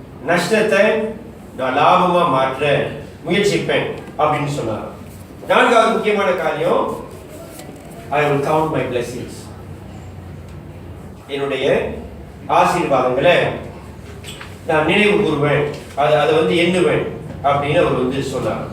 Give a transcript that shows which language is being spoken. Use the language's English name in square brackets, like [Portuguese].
[Tamil] நஷ்டத்தை நான் லாபமா மாற்ற முயற்சிப்பேன் அப்படின்னு சொன்னார். நான்காவது முக்கியமான காரியம், [English] I will count my blessings. [Tamil] என்னுடைய ஆசீர்வாதங்களை நான் நினைவு கூறுவேன், அதை வந்து எண்ணுவேன் அப்படின்னு அவர் வந்து சொன்னார்.